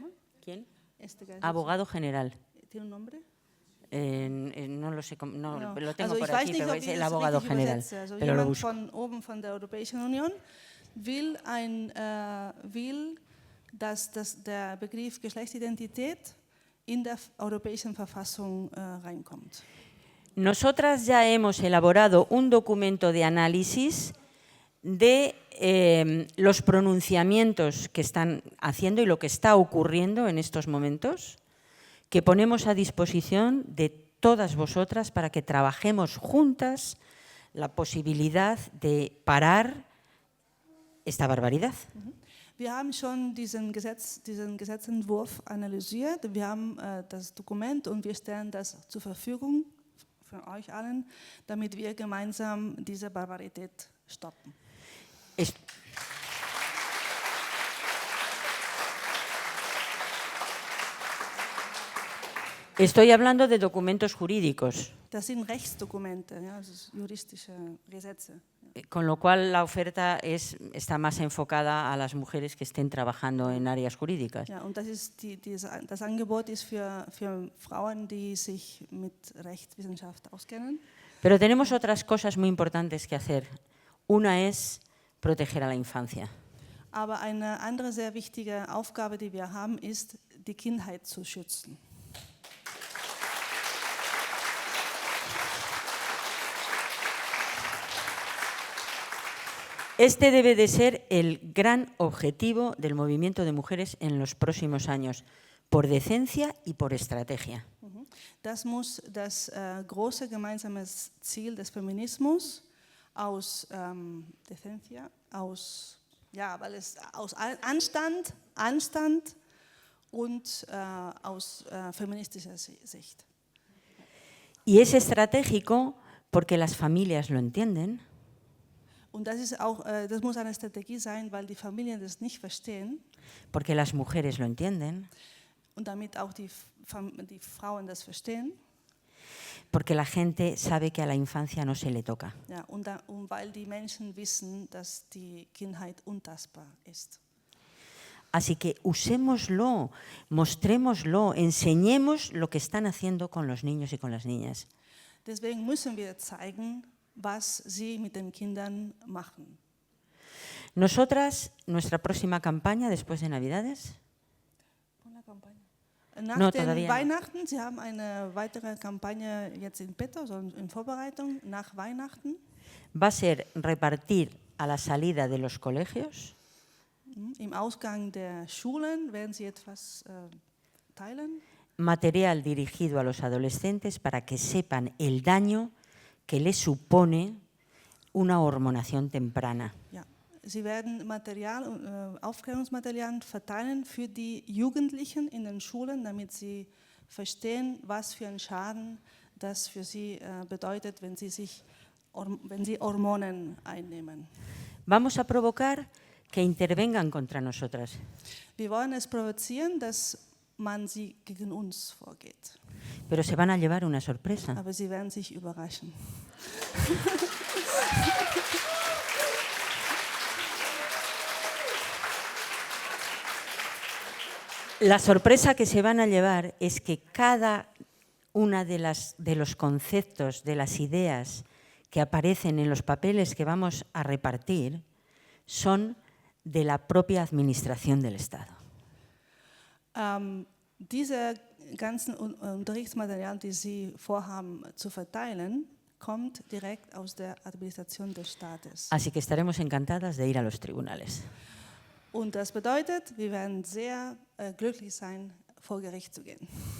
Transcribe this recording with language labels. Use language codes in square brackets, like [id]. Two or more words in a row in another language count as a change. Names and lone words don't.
[es] ¿Quién? Este Abogado general. ¿Tiene un nombre? No lo sé, no. Lo tengo [de] Also [es] por [de] ich weiß [es] aquí, [de] nicht, [es] pero [de] ob [es] es [de] ich [es] el [de] das [es] abogado [de] richtig [es] general. [de] übersetze. Also [es] Pero lo [de] jemand [es] busco. [de] von oben von der Europäischen Union will, dass der Begriff Geschlechtsidentität in der Europäischen Verfassung reinkommt. [es] Nosotras ya hemos elaborado un documento de análisis de los pronunciamientos que están haciendo y lo que está ocurriendo en estos momentos, que ponemos a disposición de todas vosotras para que trabajemos juntas la posibilidad de parar esta barbaridad. [de] Wir haben schon diesen Gesetzentwurf analysiert, wir haben das Dokument und wir stellen das zur Verfügung für euch allen, damit wir gemeinsam diese Barbarität stoppen. [es] Estoy hablando de documentos jurídicos. [de] Das sind Rechtsdokumente, ja, also juristische Gesetze. [es] Con lo cual la oferta está más enfocada a las mujeres que estén trabajando en áreas jurídicas. [de] Ja, und das Angebot ist für Frauen, die sich mit Rechtswissenschaft auskennen. [es] Pero tenemos otras cosas muy importantes que hacer. Una es proteger a la infancia. [de] Aber eine andere sehr wichtige Aufgabe, die wir haben, ist, die Kindheit zu schützen. [es] Este debe de ser el gran objetivo del movimiento de mujeres en los próximos años, por decencia y por estrategia. [de] Das muss das große gemeinsame Ziel des Feminismus aus Decencia, aus Anstand und aus feministischer Sicht. [es] Y es estratégico porque las familias lo entienden. [de] Und das muss eine Strategie sein, weil die Familien das nicht verstehen. [es] Porque las mujeres lo entienden. [de] Und damit auch die Frauen das verstehen. [es] Porque la gente sabe que a la infancia no se le toca. [de] Ja, und weil die Menschen wissen, dass die Kindheit untastbar ist. [es] Así que usémoslo, mostrémoslo, enseñemos lo que están haciendo con los niños y con las niñas. [de] Deswegen müssen wir zeigen, was sie mit den Kindern machen. [es] Nosotras, nuestra próxima campaña después de Navidades. [de] Nach den Weihnachten, Sie haben eine weitere Kampagne jetzt [it] in petto, [de] also in Vorbereitung, nach Weihnachten. [es] Va a ser repartir a la salida de los colegios. [de] Im Ausgang der Schulen werden Sie etwas teilen. [es] Material dirigido a los adolescentes para que sepan el daño que les supone una hormonación temprana. [de] Ja. Sie werden Aufklärungsmaterial verteilen für die Jugendlichen in den Schulen, damit sie verstehen, was für einen Schaden das für sie bedeutet, wenn sie Hormonen einnehmen. [es] Vamos a provocar que intervengan contra nosotras. [de] Wir wollen es provozieren, dass man sie gegen uns vorgeht. [es] Pero se van a llevar una sorpresa. [de] Aber sie werden sich überraschen. [es] La sorpresa que se van a llevar es que cada una de los conceptos, de las ideas que aparecen en los papeles que vamos a repartir, son de la propia administración del Estado. [de] Diese ganzen Unterrichtsmaterial, die Sie vorhaben zu verteilen, kommt direkt aus der Administration des Staates. [es] Así que estaremos encantadas de ir a los tribunales. [de] Und das bedeutet, wir werden sehr glücklich sein, vor Gericht zu gehen.